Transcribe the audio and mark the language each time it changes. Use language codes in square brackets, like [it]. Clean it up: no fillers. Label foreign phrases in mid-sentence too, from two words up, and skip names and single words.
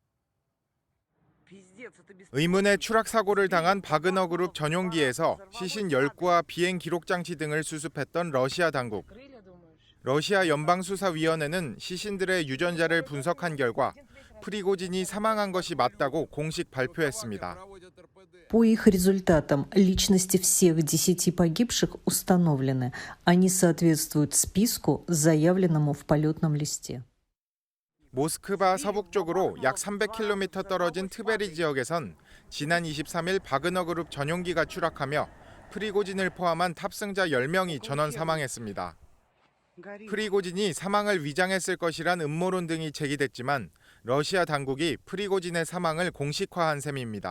[ko] 의문의 추락 사고를 당한 바그너 그룹 전용기에서 시신 10구와 비행 기록 장치 등을 수습했던 러시아 당국. 러시아 연방수사위원회는 시신들의 유전자를 분석한 결과 프리고진이 사망한 것이 맞다고 공식 발표했습니다. [ru] По их результатам личности всех 10 погибших установлены. Они соответствуют списку, заявленному в полетном листе. [ko] 모스크바 서북쪽으로 약 300km 떨어진 트베리 지역에선 지난 23일 바그너 그룹 전용기가 추락하며 프리고진을 포함한 탑승자 10명이 전원 사망했습니다. 프리고진이 사망을 위장했을 것이란 음모론 등이 제기됐지만 러시아 당국이 프리고진의 사망을 공식화한 셈입니다.